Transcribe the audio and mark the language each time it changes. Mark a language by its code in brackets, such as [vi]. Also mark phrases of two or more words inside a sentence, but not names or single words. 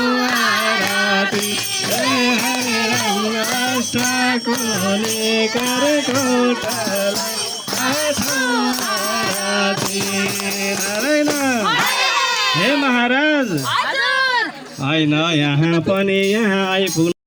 [ne] आरती हे हरे राम अष्टकोली करकोटलाई आठौँ आरती नारायण हे महाराज होइन यहाँ पनि यहाँ आइपुग्नु